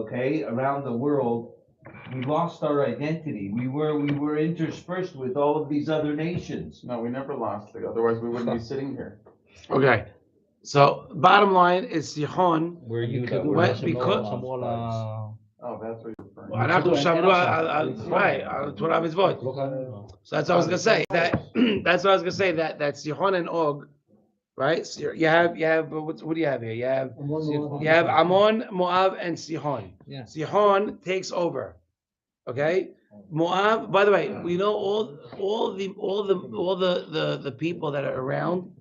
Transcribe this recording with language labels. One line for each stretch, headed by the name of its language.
English: okay, around the world, we lost our identity. We were interspersed with all of these other nations. No, we never lost it, otherwise we wouldn't be sitting here. okay. So bottom line is Sihon. Where you What? Because- Oh, that's what you're referring to.
Hebrew: אנחנו שמרו על תורה מצוות.
English: So that's what I was gonna say. That's what I was gonna say. That Sihon and Og, right? So you have what do you have here? You have Ammon, Moab, and Sihon. Yeah. Sihon takes over. Okay. Moab. By the way, we know all the people that are around.